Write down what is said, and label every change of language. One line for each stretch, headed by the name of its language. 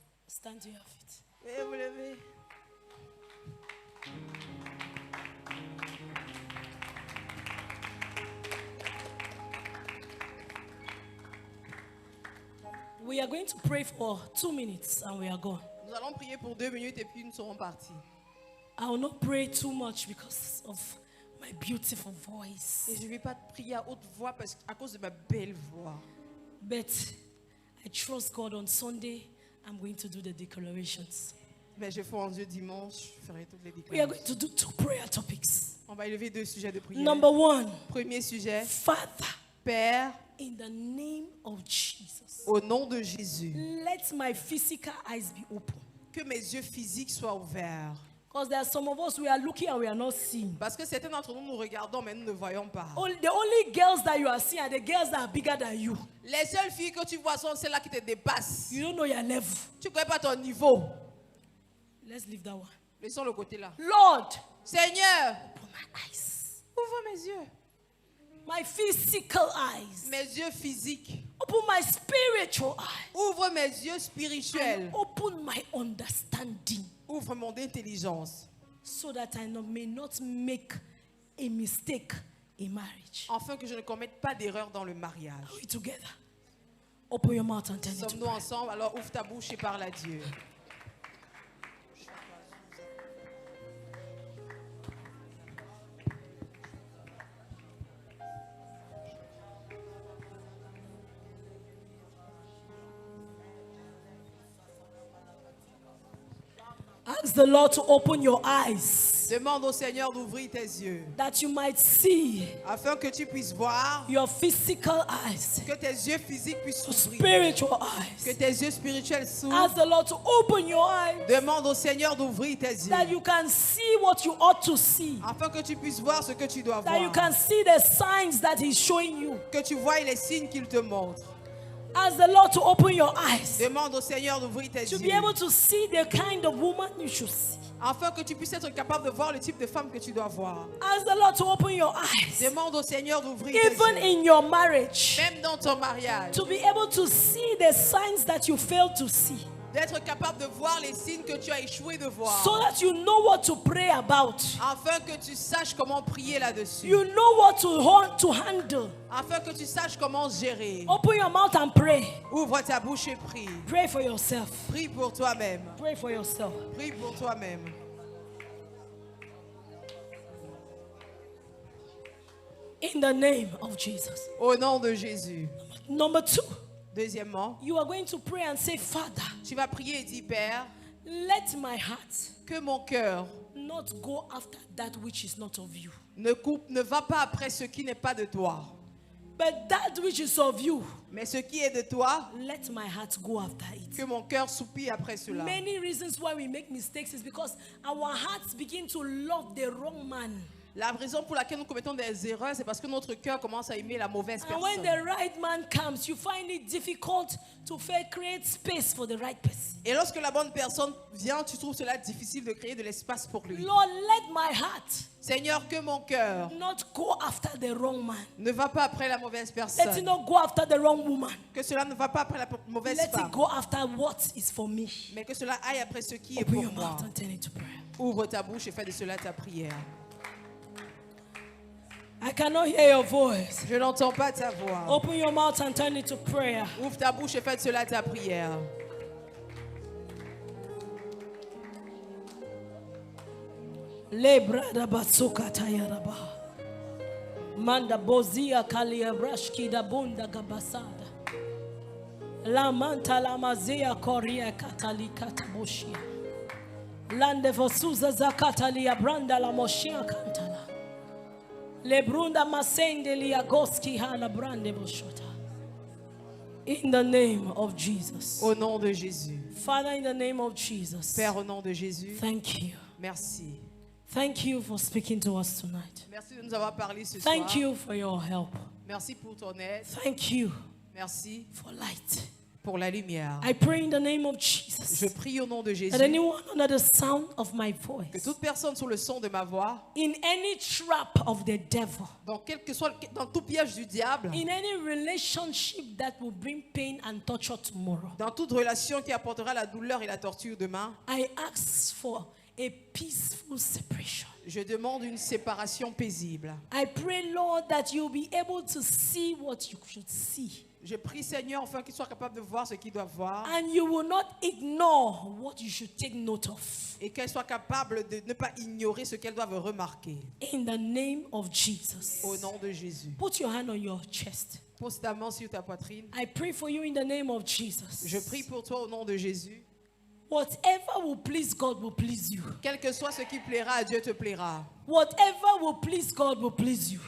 English: Stand to your feet.
French: Veuillez vous lever.
English: We are going to pray for 2 minutes and we are gone.
French: Nous allons prier pour 2 minutes et puis nous serons partis.
English: I will not pray too much because of my beautiful voice.
French: Et je ne vais pas prier à haute voix parce à cause de ma belle voix.
English: But I trust God. On Sunday, I'm going to do the declarations.
French: Mais je ferai en Dieu dimanche, je ferai toutes les
English: We are going to do 2 prayer topics.
French: On va élever 2 sujets de prière.
English: Number 1,
French: Premier sujet,
English: Father,
French: Père,
English: in the name of Jesus,
French: au nom de Jésus,
English: let my physical eyes be open.
French: que mes yeux physiques soient ouverts.
English: Because there are some of us, we are looking and we are not seeing.
French: Parce que certains d'entre nous, nous regardons, mais nous ne voyons pas.
English: The only girls that you are seeing are the girls that are bigger than you.
French: Les seules filles que tu vois sont celles-là qui te dépassent.
English: You don't know your level.
French: Tu ne connais pas ton niveau.
English: Let's leave that one.
French: Laissons le côté là.
English: Lord,
French: Seigneur,
English: open my eyes.
French: ouvre mes yeux.
English: My physical eyes.
French: Mes yeux physiques.
English: Open my spiritual eyes.
French: Ouvre mes yeux spirituels.
English: Open my understanding
French: Ouvre mon intelligence.
English: so that I may not make a mistake in marriage.
French: Afin que je ne commette pas d'erreur dans le mariage.
English: Are we together? Open your mouth and tell me to
French: Sommes-nous
English: pray.
French: ensemble? Alors ouvre ta bouche et parle à Dieu.
English: Ask the Lord to open your eyes.
French: Demande au Seigneur d'ouvrir tes yeux
English: that you might see
French: afin que tu puisses voir,
English: your physical eyes,
French: que tes yeux physiques puissent s'ouvrir,
English: spiritual
French: que
English: eyes.
French: tes yeux spirituels s'ouvrent.
English: Ask the Lord to open your eyes
French: Demande au Seigneur d'ouvrir tes yeux
English: that you can see what you ought to see,
French: afin que tu puisses voir ce que tu dois
English: that you
French: voir,
English: can see the signs that He's showing you.
French: que tu vois les signes qu'il te montre.
English: Ask the Lord to open your eyes
French: Demande au Seigneur d'ouvrir tes
English: to be
French: yeux
English: able to see the kind of woman you should see.
French: afin que tu puisses être capable de voir le type de femme que tu dois voir.
English: Ask the Lord to open your eyes,
French: Demande au Seigneur d'ouvrir tes
English: even
French: yeux,
English: in your marriage,
French: même dans ton mariage,
English: to be able to see the signs that you failed to see,
French: d'être capable de voir les signes que tu as échoué de voir,
English: so that you know what to pray about.
French: afin que tu saches comment prier là-dessus,
English: You know what to handle.
French: afin que tu saches comment gérer.
English: Open your mouth and pray.
French: Ouvre ta bouche et prie.
English: Pray for yourself.
French: Prie pour toi-même.
English: Pray for yourself.
French: Prie pour toi-même.
English: In the name of Jesus.
French: Au nom de Jésus.
English: Number 2,
French: Deuxièmement,
English: you are going to pray and say, Father,
French: tu vas prier et dire, Père,
English: let my heart
French: que mon cœur
English: not go after that which is not of you,
French: ne va pas après ce qui n'est pas de toi.
English: but that which is of you,
French: Mais ce qui est de toi,
English: let my heart go after it.
French: que mon cœur soupire après cela.
English: Many reasons why we make mistakes is because our hearts begin to love the wrong man.
French: La raison pour laquelle nous commettons des erreurs, c'est parce que notre cœur commence à aimer la mauvaise
English: And when
French: personne.
English: the right man comes, you find it difficult to create space for the right person.
French: Et lorsque la bonne personne vient, tu trouves cela difficile de créer de l'espace pour lui.
English: Lord, let my heart
French: Seigneur, que mon cœur
English: not go after the wrong man.
French: ne va pas après la mauvaise
English: Let it
French: personne.
English: not go after the wrong woman.
French: Que cela ne va pas après la mauvaise
English: Let it
French: femme.
English: go after what is for me.
French: Mais que cela aille après ce qui est
English: Open
French: pour
English: your
French: moi.
English: mouth and turn it to prayer.
French: Ouvre ta bouche et fais de cela ta prière.
English: I cannot hear your voice.
French: Je n'entends pas ta voix.
English: Open your mouth and turn it to prayer.
French: Ouvre ta bouche et fais de cela ta prière. Lebrada batsuka tayaraba. Manda bozia kalia brashki da bunda gabasada. La manta la mazia koria katalika tabushia. Lande vosuza zakatalia branda la moshia kantala. Lebrunda masende liagoski hala brande boshota.
English: In the name of Jesus.
French: Au nom de Jésus.
English: Father, in the name of Jesus.
French: Père, au nom de Jésus,
English: Thank you.
French: merci.
English: Thank you for speaking to us tonight.
French: Merci de nous avoir parlé ce soir.
English: Thank you for your help.
French: Merci pour ton aide.
English: Thank you
French: Merci
English: for light.
French: pour la lumière.
English: I pray in the name of
French: Je
English: Jesus
French: prie au nom de Jésus
English: that anyone under the sound of my
French: que
English: voice,
French: toute personne sous le son de ma voix,
English: in any trap of the devil,
French: dans tout piège du diable,
English: in any relationship that will bring pain and torture tomorrow,
French: dans toute relation qui apportera la douleur et la torture demain,
English: I ask for a peaceful separation.
French: je demande une séparation paisible.
English: I pray, Lord, that you'll be able to see what you should see.
French: Je prie Seigneur afin qu'il soit capable de voir ce qu'il doit voir
English: And you will not ignore what you should take note of.
French: et qu'elle soit capable de ne pas ignorer ce qu'elle doit remarquer.
English: In the name of Jesus.
French: Au nom de Jésus.
English: Put your hand on your chest.
French: Pose ta main sur ta poitrine.
English: I pray for you in the name of Jesus.
French: Je prie pour toi au nom de Jésus.
English: Whatever will please God will please you.
French: Quel que soit ce qui plaira à Dieu te plaira.
English: Whatever will please God will please you.